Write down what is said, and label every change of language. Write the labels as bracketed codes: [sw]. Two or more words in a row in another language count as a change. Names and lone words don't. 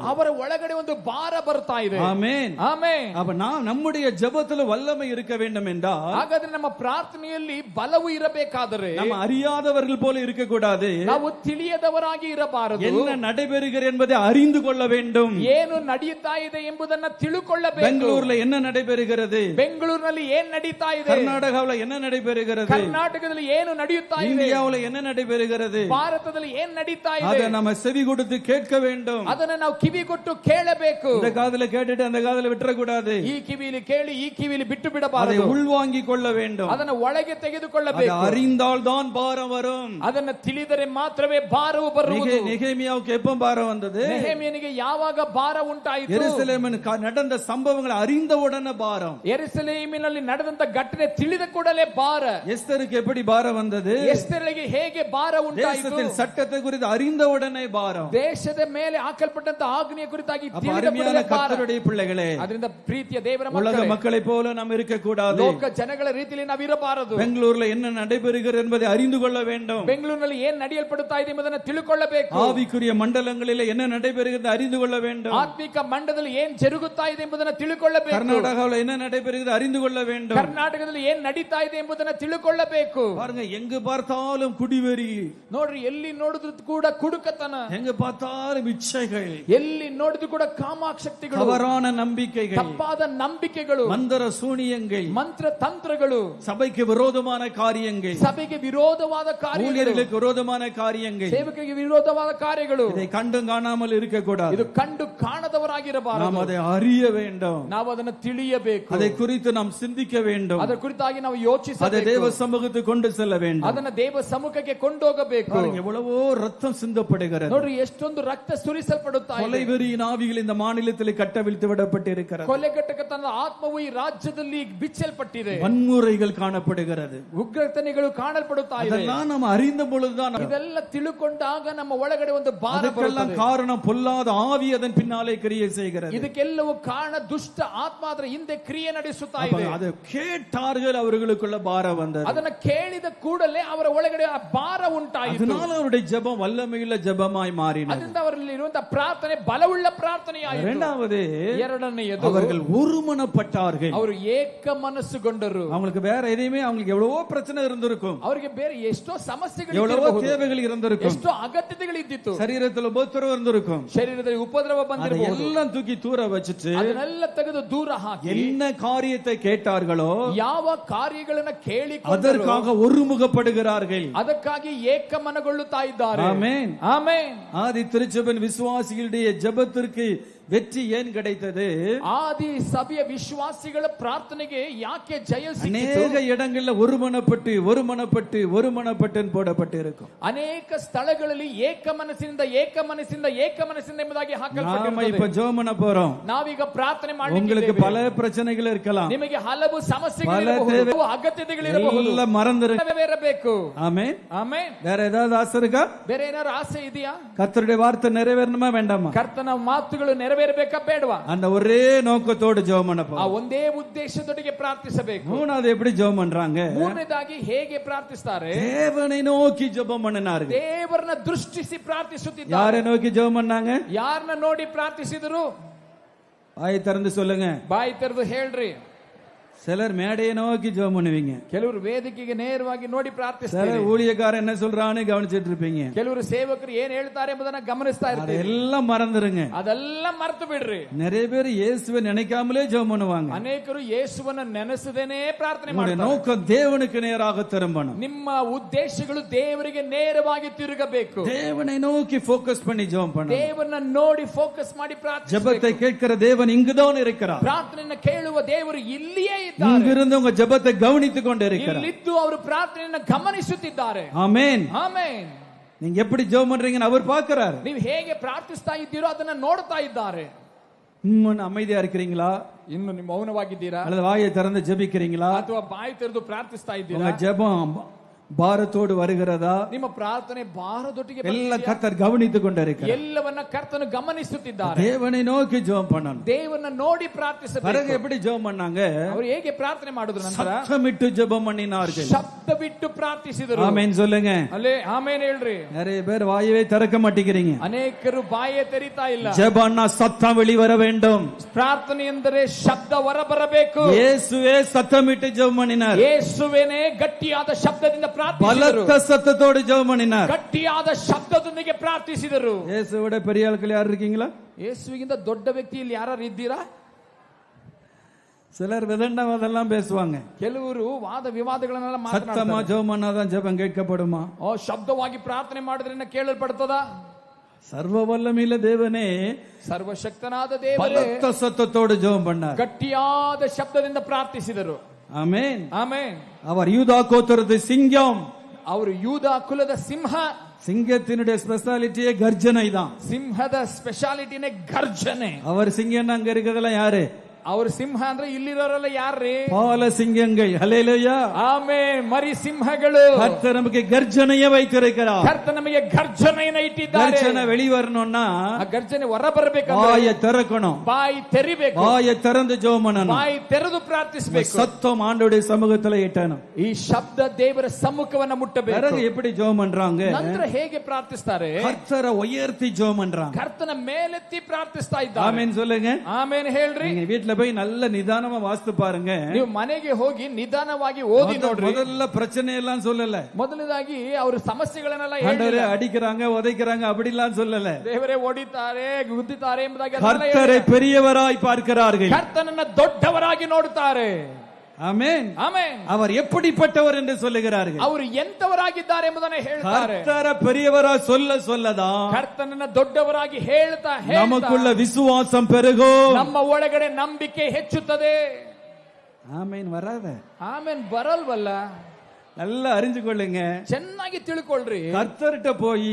[kn] ಅವರ ಒಳಗಡೆ ಒಂದು ಭಾರ ಬರ್ತಾ ಇದೆ. [ta] ஆமென். [kn] ಆಮೆನ್. [ta] அப்ப நம்முடைய ஜெபத்துல வல்லமை இருக்க வேண்டும் என்றால், [kn] ಹಾಗಾದ್ರೆ ನಮ್ಮ ಪ್ರಾರ್ಥನೆಯಲ್ಲಿ ಬಲವು ಇರಬೇಕಾದರೆ [ta] நம்ம அறியாதவர்கள் போல இருக்க கூடாது. [kn] ನಾವು ತಿಳಿಯದವರಾಗಿ ಇರಬಾರದು. [ta] என்ன நடைபெறுகிறது என்பதை அறிந்து கொள்ள வேண்டும். [kn] ಏನು ನಡೆಯುತ್ತಾ ಇದೆ ಎಂಬುದನ್ನ ತಿಳುಕೊಳ್ಳಬೇಕು. [ta] பெங்களூர்ல என்ன நடைபெறுகிறது? [kn] ಬೆಂಗಳೂರಿನಲ್ಲಿ ಏನ್ ನಡೀತಾ ಇದೆ? [ta] கர்நாடகாவில் என்ன நடைபெறுகிறது? [kn] ಕರ್ನಾಟಕದಲ್ಲಿ ಅಮೆರಿಕದಲ್ಲಿ ಏನು ನಡೆಯುತ್ತಾ ಇದೆ, [ta] இந்தியாவுல என்ன நடைபெறுகிறது, [kn] ಭಾರತದಲ್ಲಿ ಏನು ನಡೀತಾ ಇದೆ, [ta] அதை நம்ம செவி கொடுத்து கேட்க வேண்டும். [kn] ಅದನ್ನ ನಾವು ಕಿವಿಗೊಟ್ಟು ಕೇಳಬೇಕು. [ta] இந்த காதுல கேட்டுட்டு அந்த காதுல விட்டுற கூடாது. [kn] ಈ ಕಿವಿಲಿ ಕೇಳಿ ಈ ಕಿವಿಲಿ ಬಿಟ್ಟು [ta] அதை [kn] ಬಿಡಬಾರದು. [ta] உள்வாங்கிக் கொள்ள வேண்டும். [kn] ಅದನ್ನ ಒಳಗೆ ತೆಗೆದುಕೊಳ್ಳಬೇಕು. [ta] அதை அறிந்தால் தான் பாரம் வரும். [kn] ಅದನ್ನ ತಿಳಿದರೆ ಮಾತ್ರವೇ ಭಾರವು ಬರುವುದು. [ta] நெகேமியாவுக்கு எப்ப பாரம் வந்தது? [kn] ನೆಹೆಮೀಯನಿಗೆ ಯಾವಾಗ ಭಾರ ಉಂಟಾಯಿತು? [ta] ಯೆರೂಸಲೇಮಿನ நடந்த சம்பவங்களை அறிந்த உடனே பாரம். [kn] ಯೆರೂಸಲೇಮಿನಲ್ಲಿ ನಡೆದಂತ ಘಟನೆ ತಿಳಿದ ಕೂಡಲೇ ಭಾರ. [ta] எஸ்தருக்கு எப்படி பாரம் வந்தது? [kn] ಎಸ್ತೇರಳಿಗೆ ಹೇಗೆ ಭಾರ ಉಂಟಾಯಿತು? [ta] தேசத்தின் சட்டத்தை குறித்து அறிந்த உடனே பாரம். [kn] ದೇಶದ ಮೇಲೆ ಹಾಕಲ್ಪಟ್ಟಂತ ಆಜ್ಞೆಯ ಕುರಿತಾಗಿ ತಿಳಿದ [ta] அருமையான [kn] ಕೂಡಲೇ ಭಾರ. [ta] கர்த்தருடைய பிள்ளைகளே, [kn] ಅದರಿಂದ ಪ್ರೀತಿಯ ದೇವರ [ta] உலக [kn] ಮಕ್ಕಳೇ, [ta] மக்களை போல நாம் இருக்க கூடாது. [kn] ಲೋಕ ಜನಗಳ ರೀತಿಯಲ್ಲಿ ನಾವು ಇರಬಾರದು. [ta] பெங்களூர்ல என்ன நடைபெறுகிறது என்பதை அறிந்து கொள்ள வேண்டும். [kn] ಬೆಂಗಳೂರಿನಲ್ಲಿ ಏನು ನಡೆಯಲ್ಪಡುತ್ತಾ ಇದೆ ಎಂಬುದನ್ನು ತಿಳ್ಕೊಳ್ಳಬೇಕು. [ta] ஆவிக்குரிய மண்டலங்களில் என்ன நடைபெறுகிறது அறிந்து கொள்ள வேண்டும். [kn] ಆತ್ಮಿಕ ಮಂಡಲದಲ್ಲಿ ಏನು ಜರುಗುತ್ತಾ ಇದೆ ಎಂಬುದನ್ನು ತಿಳ್ಕೊಳ್ಳಬೇಕು. [ta] கர்நாடகாவில் என்ன நடைபெறுகிறது அறிந்து கொள்ள வேண்டும். [kn] ಕರ್ನಾಟಕದಲ್ಲಿ ಏನು ನಡೀತಾ ಇದೆ ಎಂಬುದನ್ನು ತಿಳ್ಕೊಳ್ಳಬೇಕು. [ta] பாருங்க, எங்கு பார்த்தாலும் குடிவெறி, [kn] ನೋಡ್ರಿ, ಎಲ್ಲಿ ನೋಡಿದ್ರು ಕೂಡ ಕುಡುಕತನ, [ta] எங்கு பார்த்தாலும் இச்சைகள், [kn] ಎಲ್ಲಿ ನೋಡಿದ್ರು ಕೂಡ ಕಾಮಾಶಕ್ತಿಗಳು, [ta] தவறான நம்பிக்கைகள், [kn] ತಪ್ಪಾದ ನಂಬಿಕೆಗಳು, [ta] மந்திர சூனியங்கள், [kn] ಮಂತ್ರ ತಂತ್ರಗಳು, [ta] சபைக்கு விரோதமான காரியங்கள், [kn] ಸಭೆಗೆ ವಿರೋಧವಾದ ಕಾರ್ಯಗಳು, [ta] ஊழியர்களுக்கு விரோதமான காரியங்கள், [kn] ಸೇವಕರಿಗೆ ವಿರೋಧವಾದ ಕಾರ್ಯಗಳು, [ta] இதை கண்டும் காணாமல் இருக்கக்கூடாது. [kn] ಇದು ಕಂಡು ಕಾಣದವರಾಗಿರಬಾರದು. [ta] நாம் அதை அறிய வேண்டும். [kn] ನಾವು ಅದನ್ನು ತಿಳಿಯಬೇಕು. [ta] அதை குறித்து நாம் சிந்திக்க வேண்டும். [kn] ಅದರ ಕುರಿತಾಗಿ ನಾವು [ta] அதை [kn] ಯೋಚಿಸಬೇಕು. [ta] தேவ சமூகத்துக்கு கொண்டு செல்ல வேண்டும். [kn] ಅದನ್ನ ದೇವ ಸಮ್ಮುಖಕ್ಕೆ ಕೊಂಡೋಗಬೇಕು. [ta] பாருங்க, எவ்வளவோ ரத்தம் சிந்தப்படுகிறது. [kn] ನೋಡ್ರಿ, ಎಷ್ಟೊಂದು ರಕ್ತ ಸುರಿಸಲ್ಪಡುತ್ತಾ ಇದೆ. [ta] கொலைவெறியின் ஆவிகள் இந்த மாநிலத்தில் கட்டவிழ்த்து விடப்பட்டிருக்கிறது. [kn] ಕೊಲೆಗಟ್ಟಕತನ ಆತ್ಮವು ಈ ರಾಜ್ಯದಲ್ಲಿ ಬಿಚ್ಚಲ್ಪಟ್ಟಿದೆ. [ta] வன்முறைகள் காணப்படுகிறது. [kn] ಉಗ್ರತನೆಗಳು ಕಾಣಲ್ಪಡುತ್ತಾ ಇದೆ. [ta] அதெல்லாம் நாம் அறிந்த பொழுதுதான், [kn] ಇದೆಲ್ಲ ತಿಳುಕೊಂಡಾಗ ನಮ್ಮ ಒಳಗಡೆ ಒಂದು ಭಾರ [ta] அதுக்கெல்லாம் [kn] ಬರುತ್ತದೆ. [ta] காரணம் பொல்லாத ஆவி அதன் பின்னாலே கிரியை செய்கிறது. [kn] ಇದಕ್ಕೆಲ್ಲವೂ ಕಾರಣ ದುಷ್ಟ ಆತ್ಮ ಅದರ ಹಿಂದೆ ಕ್ರಿಯೆ ನಡೆಸುತ್ತಾ [ta] அப்ப [kn] ಇದೆ. [ta] அதை கேட்டார்கள், அவர்களுக்குள்ள பாரம் வந்தது. [kn] ಅದನ್ನ ಕೇಳಿದ ಕೂಡಲೇ ಅವರ ಒಳಗಡೆ ಆ ಭಾರ ಉಂಟಾಯಿತು. [ta] அதனால அவருடைய ஜெபம் வல்லமையுள்ள ஜெபமாய் மாறினது. [kn] ಅದರಿಂದ ಅವರಲ್ಲಿ ಇರುವಂತಹ ಪ್ರಾರ್ಥನೆ ಬಲವುಳ್ಳ ಪ್ರಾರ್ಥನೆಯಾಯಿತು. [ta] இரண்டாவது, [kn] ಎರಡನೆಯದು, [ta] அவர்கள் ஒருமனப்பட்டார்கள். [kn] ಅವರು ಏಕ ಮನಸ್ಸುಗೊಂಡರು. [ta] அவங்களுக்கு வேற எதையுமே, அவங்களுக்கு எவ்வளவோ பிரச்சனை இருந்திருக்கும், [kn] ಅವರಿಗೆ ಬೇರೆ ಎಷ್ಟೋ ಸಮಸ್ಯೆಗಳು [ta] எவ்வளவோ [kn] ಇರಬಹುದು, [ta] தேவைகள் இருந்திருக்கும், [kn] ಎಷ್ಟೋ ಅಗತ್ಯತೆಗಳು ಇದ್ದಿತ್ತು, [ta] சரீரத்தில் உபத்திரவம் இருந்திருக்கும். [kn] ಶರೀರದಲ್ಲಿ ಉಪದ್ರವ ಬಂದಿರಬಹುದು. [ta] அதெல்லாம் தூக்கி தூர வச்சுட்டு [kn] ಅದನ್ನೆಲ್ಲ ತೆಗೆದು ದೂರ ಹಾಕಿ [ta] என்ன காரியத்தை கேட்டார்களோ [kn] ಯಾವ ಕಾರ್ಯಗಳನ್ನ ಕೇಳಿ [ta] அதற்காக ஒருமுகப்படுகிறார்கள். [kn] ಅದಕ್ಕಾಗಿ ಏಕ ಮನಗೊಳ್ಳುತ್ತಾ ಇದ್ದಾರೆ. [ta] ஆமென். [kn] ಆಮೆನ್. [ta] ஆதி திருச்சபையின் விசுவாசிகளுடைய ஜெபத்திற்கு வெற்றி ஏன் கிடைத்தது? [kn] ಆದಿ ಸಭೆಯ ವಿಶ್ವಾಸಿಗಳ ಪ್ರಾರ್ಥನೆಗೆ ಯಾಕೆ ಜಯ ಸಿಕ್ಕಿತು? [ta] அநேக இடங்கள்ல ஒருமனப்பட்டு போடப்பட்டிருக்கும். [kn] ಅನೇಕ ಸ್ಥಳಗಳಲ್ಲಿ ಏಕ ಮನಸ್ಸಿನಿಂದ ಎಂಬುದಾಗಿ [ta] நாம [kn] ಹಾಕಲ್ಪಟ್ಟಿರುತ್ತದೆ. [ta] இப்ப ஜெபம் பண்ண போறோம். [kn] ನಾವೀಗ ಪ್ರಾರ್ಥನೆ [ta] உங்களுக்கு [kn] ಮಾಡಲಿಕ್ಕೆ [ta] பல பிரச்சனைகள் இருக்கலாம், [kn] ನಿಮಗೆ ಹಲವು ಸಮಸ್ಯೆಗಳು [ta] பல [kn] ಇರಬಹುದು, [ta] தேவை- [kn] ಅಗತ್ಯತೆಗಳಿರಬಹುದು. [ta] எல்லாம் மறந்துருங்க. [kn] ನೆರವೇರಬೇಕು. [ta] ஆமென். [kn] ಆಮೆನ್. [ta] வேற ஏதாவது ஆசை இருக்கா? [kn] ಬೇರೆ ಏನಾದ್ರು ಆಸೆ ಇದೆಯಾ? [ta] கர்த்தருடைய வார்த்தை நிறைவேறணுமா வேண்டாமா? [kn] ಕರ್ತನ ಮಾತುಗಳು ನೆರವೇರಬೇಕಾ ಬೇಡವಾ? [ta] அந்த ஒரே நோக்கத்தோடு ஜெபம் பண்ண [kn] ಆ [ta] போறோம். [kn] ಒಂದೇ ಉದ್ದೇಶದೊಂದಿಗೆ ಪ್ರಾರ್ಥಿಸಬೇಕು. [ta] மூணாவது எப்படி ஜெபம் பண்றாங்க? [kn] ಮೂರನೇದಾಗಿ ಹೇಗೆ ಪ್ರಾರ್ಥಿಸ್ತಾರೆ? [ta] தேவனை நோக்கி ஜெபம் பண்ணினார்கள். [kn] ದೇವರನ್ನ ದೃಷ್ಟಿಸಿ ಪ್ರಾರ್ಥಿಸುತ್ತಿದ್ದಾರೆ. [ta] யாரை நோக்கி ஜெபம் பண்ணாங்க? [kn] ಯಾರನ್ನ ನೋಡಿ ಪ್ರಾರ್ಥಿಸಿದರು? [ta] வாய் திறந்து சொல்லுங்க. [kn] ಬಾಯಿ ತೆರೆದು ಹೇಳ್ರಿ. [ta] சிலர் மேடையை நோக்கி ஜெபம் பண்ணுவீங்க, [kn] ಕೆಲವರು ವೇದಿಕೆಗೆ ನೇರವಾಗಿ ನೋಡಿ ಪ್ರಾರ್ಥಿಸ್ತಾರೆ. [ta] சிலர் ஊழியக்காரன் என்ன சொல்றான்னு கவனிச்சிட்டு இருப்பீங்க. [kn] ಕೆಲವರು ಸೇವಕರು ಏನ್ ಹೇಳ್ತಾರೆ ಎಂಬುದನ್ನ ಗಮನಿಸ್ತಾ ಇರ್ತಾರೆ. [ta] அதெல்லாம் மறந்துருங்க. [kn] ಅದೆಲ್ಲ ಮರೆತು ಬಿಡ್ರಿ. [ta] நிறைய பேர் இயேசுவை நினைக்காமலே ஜெபம் பண்ணுவாங்க. [kn] ಅನೇಕರು ಯೇಸುವನ್ನ ನೆನೆಸದೇನೆ ಪ್ರಾರ್ಥನೆ [ta] உங்களுடைய [kn] ಮಾಡ್ತಾರೆ. [ta] நோக்கம் தேவனுக்கு நேராக திரும்பணும். [kn] ನಿಮ್ಮ ಉದ್ದೇಶಗಳು ದೇವರಿಗೆ ನೇರವಾಗಿ ತಿರುಗಬೇಕು. [ta] தேவனை நோக்கி ஃபோக்கஸ் பண்ணி ஜெபம் பண்ணணும். [kn] ದೇವರನ್ನ ನೋಡಿ ಫೋಕಸ್ ಮಾಡಿ ಪ್ರಾರ್ಥಿಸಬೇಕು. [ta] ஜெபத்தை கேட்கிற தேவன் இங்குதான் இருக்கிறார். [kn] ಪ್ರಾರ್ಥನೆಯನ್ನು ಕೇಳುವ ದೇವರು ಇಲ್ಲಿಯೇ ಇದ್ದಾರೆ. [ta] இங்கிருந்து உங்க ஜெபத்தை கவனித்துக் கொண்டு இருக்கிறார். [kn] ಇಲ್ಲಿದ್ದು ಅವರು ಪ್ರಾರ್ಥನೆಯನ್ನು ಗಮನಿಸುತ್ತಿದ್ದಾರೆ. [ta] ஆமென். [kn] ಆಮೆನ್. [ta] நீங்க எப்படி ஜெபம் பண்றீங்கன்னு அவர் பார்க்கிறார். [kn] ನೀವು ಹೇಗೆ ಪ್ರಾರ್ಥಿಸ್ತಾ ಇದ್ದೀರೋ ಅದನ್ನ ನೋಡ್ತಾ ಇದ್ದಾರೆ. [ta] அமைதியா இருக்கிறீங்களா? [kn] ಇನ್ನು ನೀವು ಮೌನವಾಗಿದ್ದೀರಾ [ta] அல்லது வாயை திறந்து ஜெபிக்கிறீங்களா? [kn] ಅಥವಾ ಬಾಯಿ ತೆರೆದು ಪ್ರಾರ್ಥಿಸ್ತಾ [ta] உங்க [kn] ಇದ್ದೀರಾ? [ta] ஜெபம் பாரத்தோடு வருகிறதா? [kn] ನಿಮ್ಮ ಪ್ರಾರ್ಥನೆ ಭಾರದೊಟ್ಟಿಗೆ [ta] ಎಲ್ಲ கர்த்தர் கவனித்துக் கொண்டிருக்கிறார். [kn] ಎಲ್ಲವನ್ನ ಕರ್ತನು ಗಮನಿಸುತ್ತಿದ್ದಾರೆ. [ta] தேவனை நோக்கி ஜெபம் பண்ணணும். [kn] ದೇವರನ್ನ ನೋಡಿ ಪ್ರಾರ್ಥಿಸಬೇಕು. [ta] பிறகு எப்படி ஜெபம் பண்ணாங்க? [kn] ಅವರು ಹೇಗೆ ಪ್ರಾರ್ಥನೆ ಮಾಡಿದ್ರು? ನಂತರ [ta] சத்தமிட்டு ஜெபம் பண்ணினார்கள். [kn] ಶಬ್ದ ಬಿಟ್ಟು ಪ್ರಾರ್ಥಿಸಿದರು. [ta] ஆமென் சொல்லுங்க. [kn] ಅಲ್ಲೇ ಆಮೇನ್ ಹೇಳ್ರಿ. [ta] நிறைய பேர் வாயவே திறக்க மாட்டேங்கிறீங்க. [kn] ಅನೇಕರು ಬಾಯೇ ತೆರಿತಾ ಇಲ್ಲ. [ta] ஜெபம்னா சத்தம் வெளிவர வேண்டும். [kn] ಪ್ರಾರ್ಥನೆ ಎಂದರೆ ಶಬ್ದ ಹೊರಬರಬೇಕು. [ta] இயேசுவே சத்தமிட்டு ஜெபம் பண்ணினார். [kn] ಯೇಸುವೇನೇ ಗಟ್ಟಿಯಾದ ಶಬ್ದದಿಂದ ಪ್ರಾರ್ಥಿಸಿದರು. [ta] பலத்த சத்தத்தோடு ஜெபம் பண்ணினார். [kn] ಗಟ್ಟಿಯಾದ ಶಬ್ದದೊಂದಿಗೆ ಪ್ರಾರ್ಥಿಸಿದರು. [ta] இயேசுவோட பெரிய ஆட்கள் யார் இருக்கீங்களா? [kn] ಯೇಸುವಿಗಿಂತ ದೊಡ್ಡ ವ್ಯಕ್ತಿ ಇಲ್ಲಿ ಯಾರು ಇದ್ದೀರಾ? [ta] சிலர் விதண்டவாதெல்லாம் பேசுவாங்க. [kn] ಕೆಲವರು ವಾದ ವಿವಾದಗಳನ್ನೆಲ್ಲ [ta] சத்தமா [kn] ಮಾತನಾಡ್ತಾರೆ. [ta] ஜெபம் பண்ணாதான் ஜெபம் கேட்கப்படுமா? [kn] ಶಬ್ದವಾಗಿ ಪ್ರಾರ್ಥನೆ ಮಾಡಿದ್ರೆ ಕೇಳಲ್ಪಡ್ತದ? [ta] சர்வ வல்லமையுள்ள தேவனே [kn] ಸರ್ವಶಕ್ತನಾದ ದೇವರೇ [ta] பலத்த சத்தத்தோடு ஜெபம் பண்ணார். [kn] ಗಟ್ಟಿಯಾದ ಶಬ್ದದಿಂದ ಪ್ರಾರ್ಥಿಸಿದರು. [ta] ஆமென். [kn] ಆಮೆನ್. [ta] அவர் யூதா கோத்திரத்து சிங்கம். [kn] ಅವರು ಯೂದ ಕುಲದ ಸಿಂಹ. [ta] சிங்கத்தினுடைய ஸ்பெஷாலிட்டியே கர்ஜனை தான். [kn] ಸಿಂಹದ ಸ್ಪೆಷಾಲಿಟಿನೇ ಗರ್ಜನೆ. [ta] அவர் சிங்கம் அங்க இருக்கிறதெல்லாம் யாரு? [kn] ಅವರು ಸಿಂಹ ಅಂದ್ರೆ ಇಲ್ಲಿರೋರೆಲ್ಲ ಯಾರ್ರೀ? [ta] பால சிங்கங்கள். ஹல்லேலூயா. [kn] ಆಮೆನ್. ಮರಿ ಸಿಂಹಗಳು. [ta] கர்த்தர் நமக்கு கர்ஜனையை வைத்திருக்கிறார். [kn] ಕರ್ತನ ನಮಗೆ ಗರ್ಜನೆಯನ್ನು ಇಟ್ಟಿದ್ದಾರೆ. [ta] கர்ஜனை வெளிவரணும்னா [kn] ಆ ಗರ್ಜನೆ ಹೊರ ಬರಬೇಕಂದ್ರೆ [ta] வாயை திறக்கணும். [kn] ಬಾಯಿ ತೆರಿಬೇಕು. [ta] வாயை திறந்து ஜெபம் பண்ணணும். [kn] ಬಾಯಿ ತೆರೆದು ಪ್ರಾರ್ಥಿಸಬೇಕು. [ta] சத்தம் ஆண்டவருடைய சமூகத்துல எட்டணும். [kn] ಈ ಶಬ್ದ ದೇವರ ಸಮ್ಮುಖವನ್ನ ಮುಟ್ಟಬೇಕು. [ta] பிறகு எப்படி ஜெபம் பண்றாங்க? [kn] ನಂತರ ಹೇಗೆ ಪ್ರಾರ್ಥಿಸ್ತಾರೆ? [ta] கர்த்தரை உயர்த்தி ஜெபம் பண்றாங்க. [kn] ಕರ್ತನ ಮೇಲೆತ್ತಿ ಪ್ರಾರ್ಥಿಸ್ತಾ ಇದ್ದಾರೆ. [ta] ஆமென் சொல்லுங்க. [kn] ಆಮೆನ್ ಹೇಳ್ರಿ. [ta] நீங்க வீட்ல போய் நல்ல நிதானமா வாசித்து பாருங்க. [kn] ನೀವು ಮನೆಗೆ ಹೋಗಿ ನಿಧಾನವಾಗಿ ಓದಿ ನೋಡ್ರಿ. [ta] முதல்ல பிரச்சனை எல்லாம் சொல்லல. [kn] ಮೊದಲದಾಗಿ ಅವರು ಸಮಸ್ಯೆಗಳನ್ನೆಲ್ಲ [ta] ஆண்டவரே அடிக்கிறாங்க உதைக்கிறாங்க அப்படி எல்லாம் சொல்லல. [kn] ದೇವರೇ ಹೊಡಿತಾರೆ ಗುದ್ದಿತಾರೆ ಎಂಬುದಾಗಿ [ta] கர்த்தரை பெரியவராய் பார்க்கிறார்கள். [kn] ಕರ್ತನನ್ನ ದೊಡ್ಡವರಾಗಿ ನೋಡುತ್ತಾರೆ. [ta] ஆமென். [kn] ಆಮೆನ್. [ta] அவர் எப்படிப்பட்டவர் என்று சொல்லுகிறார்கள். [kn] ಅವರು ಎಂತವರಾಗಿದ್ದಾರೆ ಎಂಬುದನ್ನು ಹೇಳ್ತಾರೆ. [ta] கர்த்தரை பெரியவரா சொல்லதான் [kn] ಕರ್ತನನ್ನ ದೊಡ್ಡವರಾಗಿ ಹೇಳ್ತಾ [ta] நமக்குள்ள விசுவாசம் பெருகும். [kn] ನಮ್ಮ ಒಳಗಡೆ ನಂಬಿಕೆ ಹೆಚ್ಚುತ್ತದೆ. [ta] ஆமென். வராத. [kn] ಆಮೆನ್ ಬರಲ್ವಲ್ಲ. [ta] நல்லா அறிஞ்சு கொள்ளுங்க. [kn] ಚೆನ್ನಾಗಿ ತಿಳ್ಕೊಳ್ರಿ. [ta] கர்த்தர்கிட்ட போய்